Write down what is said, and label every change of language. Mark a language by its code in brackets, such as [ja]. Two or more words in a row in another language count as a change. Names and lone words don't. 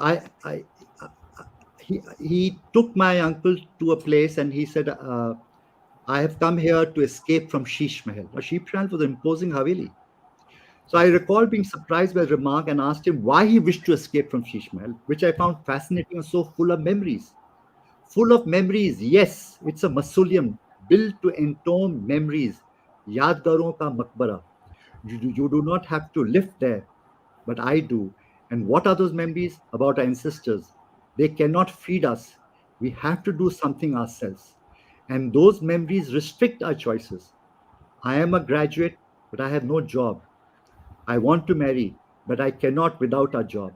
[en] He took my uncle to a place and he said, I have come here to escape from Sheesh Mahal. Now, Sheesh Mahal was an imposing Haveli. So I recall being surprised by his remark and asked him why he wished to escape from Sheesh Mahal, which I found fascinating and so full of memories. Full of memories, yes, it's a mausoleum built to entomb memories. [hi] Yadgaron ka makbara. [en] You do not have to live there, but I do. And what are those memories about our ancestors? They cannot feed us. We have to do something ourselves. And those memories restrict our choices. I am a graduate, but I have no job. I want to marry, but I cannot without a job.